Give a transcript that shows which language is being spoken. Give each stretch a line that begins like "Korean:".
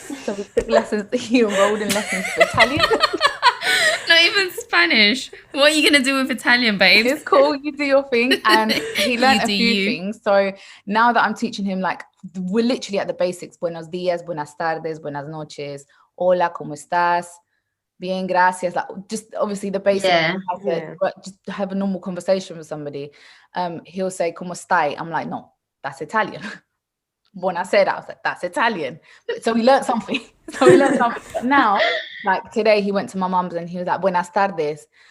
English: So he took lessons, he enrolled in lessons for Italian. Not even Spanish. What are you going to do with Italian, babe? It's cool, you do your thing. And he learned a few things. So now that I'm teaching him, like, we're literally at the basics.
Spanish: Buenos dias, buenas tardes, buenas noches, hola, ¿cómo estás? Bien, gracias.
English: Like, just obviously the basics. Just have a normal conversation with somebody. He'll say,
Spanish: ¿cómo stai?
English: I'm like, no, that's Italian. When I said that, I was like, that's Italian. So we learned something. But now, like today, he went to my mum's and he was like,
Spanish: buenas tardes.